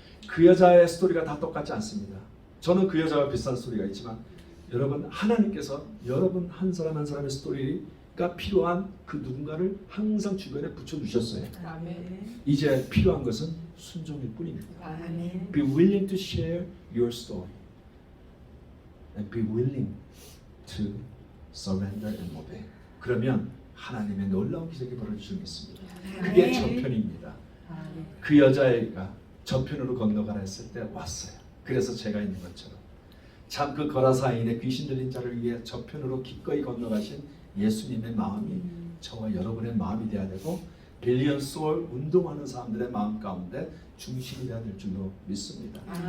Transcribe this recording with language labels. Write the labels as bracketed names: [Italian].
[Korean] 그 여자의 스토리가 다 똑같지 않습니다. 저는 그 여자와 비슷한 스토리가 있지만 여러분 하나님께서 여러분 한 사람 한 사람의 스토리가 필요한 그 누군가를 항상 주변에 붙여주셨어요. 이제 필요한 것은 순종일 뿐입니다. [English] Be willing to share your story and be willing to surrender and obey. [Korean] 그러면 하나님의 놀라운 기적이 벌어질 수 있습니다. 그게 저편입니다. 그 여자애가 저편으로 건너가라 했을 때 왔어요. 그래서 제가 있는 것처럼 참 그 거라사인의 귀신 들린 자를 위해 저편으로 기꺼이 건너가신 예수님의 마음이 저와 여러분의 마음이 돼야 되고 빌리언 소울 운동하는 사람들의 마음 가운데 중심이 돼야 될 줄로 믿습니다.